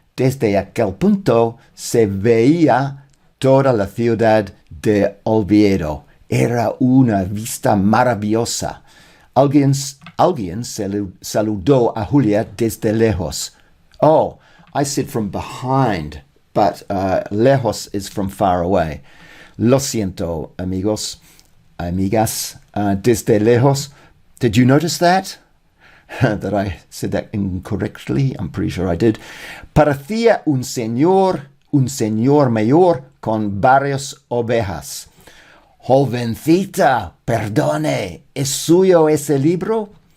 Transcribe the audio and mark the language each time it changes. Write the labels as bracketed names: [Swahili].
[Spanish] Desde aquel punto se veía toda la ciudad de Oviedo. Era una vista maravillosa. Alguien saludó a Julia desde lejos. [English] Oh, I said from behind, but lejos is from far away. [Spanish] Lo siento, amigos, amigas, desde lejos. [English] Did you notice that? That I said that incorrectly? I'm pretty sure I did. [Spanish] Parecía un señor mayor con varias ovejas. Jovencita, perdone, ¿es suyo ese libro?